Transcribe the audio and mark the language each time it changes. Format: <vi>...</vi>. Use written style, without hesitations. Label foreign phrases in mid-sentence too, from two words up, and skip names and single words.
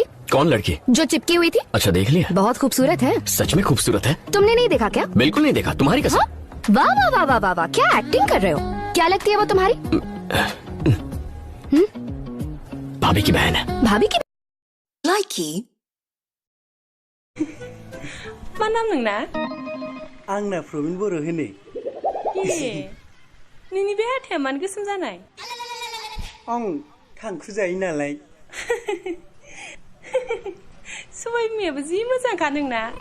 <hi>कौन लड़की? जो चिपकी हुई थी। अच्छा देख लिया। बहुत खूबसूरत है। सच में खूबसूरत है। तुमने नहीं देखा क्या? बिल्कुल नहीं देखा, तुम्हारी कसम। वाह वाह वाह वाह वाह वाह, क्या एक्टिंग कर रहे हो? क्या लगती है वो तुम्हारी? भाभी की बहन है। भाभी की लाइकी</hi> <brx>मा नाम नोंना? आंना प्रबिन बर' होनो। नोंनि बे हाथाया मानो गोसोम जानाय? आं थांखु जायो नालाय। सबाय बिमायाबो जि मोजांखा नोंना।</brx>